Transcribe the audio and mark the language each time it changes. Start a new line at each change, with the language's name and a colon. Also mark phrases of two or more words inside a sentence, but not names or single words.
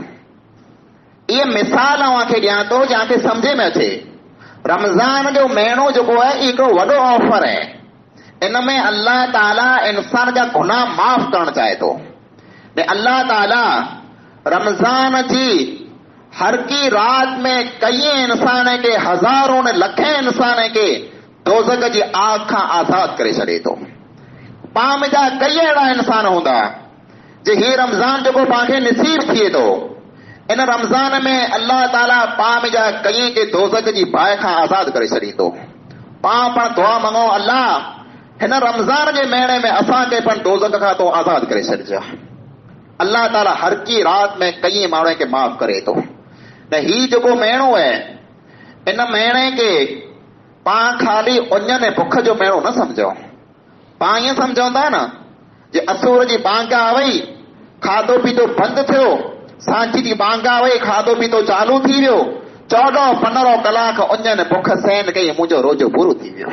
Sindhi: इहे मिसाल अव्हांखे ॾियां थो जंहिंखे सम्झे में अचे। रमज़ान जो महीनो जेको आहे हिकिड़ो वॾो ऑफर आहे, इन में अल्लाह ताला इंसान जा गुनाह माफ़ करणु चाहे थो। अल्लाह ताला रमज़ान जी हर की रात में कई इंसान के हज़ारों ने लखें इंसान के दोज़ख जी आग खां आज़ाद करे छॾे थो। पाण में जा कई अहिड़ा इंसान हूंदा जे ही रमज़ान जेको पाण खे नसीब थिए थो, इन रमज़ान में अल्लाह ताला पाण में जा कई के दोज़ख जी बाहि खां आज़ाद करे छॾींदो। पाण दुआ मंगो, अल्लाह हिन रमज़ान जे महीने में असांखे पण दोज़ख खां तो आज़ाद करे छॾिजा। अल्लाह ताला हर की रात में कई माण्हू खे माफ़ करे थो। न ही जेको महीनो है, इन महीने के पाण खाली उञ ने बुख जो महीनो न समझो। पाण ईअं समझंदा न जे असुर जी बांगा वई, खाधो पीतो बंदि थियो, सांची जी बांगा वई, खाधो पीतो चालू थी वियो, 14-15 कलाक उञ ने बुख सहन कई, मुंहिंजो रोजो पूरो थी वियो।